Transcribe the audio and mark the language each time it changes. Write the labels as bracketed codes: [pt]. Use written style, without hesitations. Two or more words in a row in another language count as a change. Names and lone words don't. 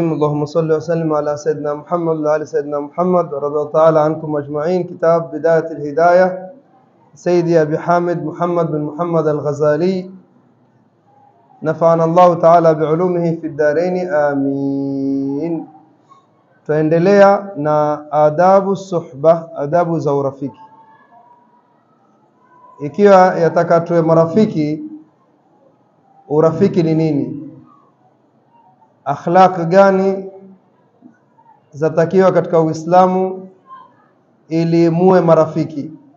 [ar] اللهم صل وسلم على سيدنا محمد وعلى سيدنا محمد رضي الله تعالى عنكم أجمعين. كتاب بداية الهداية سيدي أبي حامد محمد بن محمد الغزالي نفعنا الله تعالى بعلومه في الدارين آمين. [sw] Tuendelea na adabu suhba, adabu za urafiki. Ikiwa yataka tuwe marafiki, urafiki ni nini? Akhlaq gani zatakiwa katika Uislamu ili muwe marafiki?